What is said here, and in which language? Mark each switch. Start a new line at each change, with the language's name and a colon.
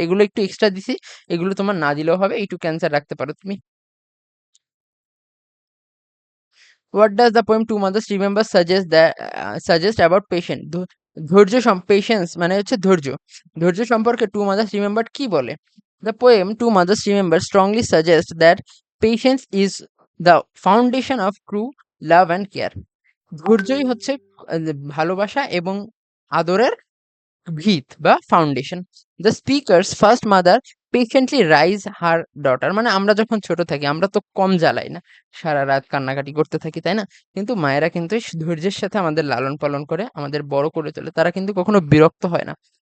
Bangla: এগুলো একটু এক্সট্রা দিছি, এগুলো তোমার না দিলেও হবে, এইটুকু অ্যান্সার রাখতে পারো তুমি।
English: What does the poem Two Mothers Remember suggest about patience?
Bangla: Patience মানে হচ্ছে ধৈর্য। ধৈর্য সম্পর্কে টু মাদার্স রিমেম্বার্ড কি বলে?
English: The poem Two Mothers Remember strongly suggests that patience is the foundation of true love and care.
Bangla: ধৈর্যই হচ্ছে ভালোবাসা এবং আদরের ভিত বা foundation.
English: the speaker's first mother patiently raise her daughter,
Bangla: মানে আমরা যখন ছোট থাকি আমরা তো কম জ্বালাই না, সারা রাত কান্নাকাটি করতে থাকি, তাই না? কিন্তু মায়েরা কিন্তু ধৈর্যের সাথে আমাদের লালন পালন করে আমাদের বড় করে তোলে, তারা কিন্তু কখনো বিরক্ত হয় না।